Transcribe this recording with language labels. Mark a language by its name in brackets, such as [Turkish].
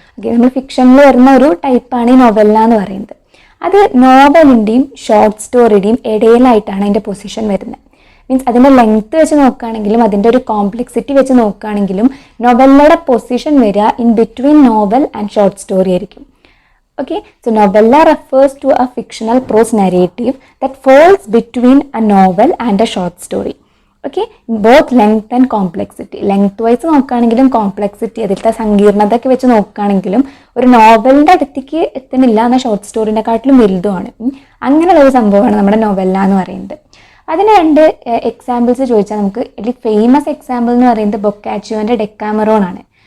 [Malayalam] Okay, നമ്മൾ ഫിക്ഷനിൽ വരുന്ന ഒരു ടൈപ്പാണ് ഈ നോവെല്ല എന്ന് പറയുന്നത്. അത് നോവലിൻ്റെയും ഷോർട്ട് സ്റ്റോറിയുടെയും ഇടയിലായിട്ടാണ് അതിൻ്റെ പൊസിഷൻ വരുന്നത്. മീൻസ് അതിൻ്റെ ലെങ്ത്ത് വെച്ച് നോക്കുകയാണെങ്കിലും അതിൻ്റെ ഒരു കോംപ്ലക്സിറ്റി വെച്ച് നോക്കുകയാണെങ്കിലും നോവെല്ലയുടെ പൊസിഷൻ വരിക [English] in between novel and short story [Malayalam] ആയിരിക്കും. [English] Okay, so novella refers to a fictional prose narrative that falls between a novel and a short story. Okay, both length and complexity. Length wise [Malayalam] നോക്കുകയാണെങ്കിലും complexity അതിലത്തെ സങ്കീർണതയൊക്കെ വെച്ച് നോക്കുകയാണെങ്കിലും ഒരു നോവലിൻ്റെ അടുത്തേക്ക് എത്തുന്നില്ല എന്നാൽ short സ്റ്റോറിനെക്കാട്ടിലും വലുതുമാണ്. അങ്ങനെയുള്ള ഒരു സംഭവമാണ് നമ്മുടെ നോവല്ല എന്ന് പറയുന്നത്. അതിന് 2 എക്സാമ്പിൾസ് ചോദിച്ചാൽ നമുക്ക് ഇതിൽ ഫേമസ് എക്സാമ്പിൾ എന്ന് പറയുന്നത് ബൊക്കാച്ചിയോൻ്റെ ഡെക്കാമെറോൺ ആണ്.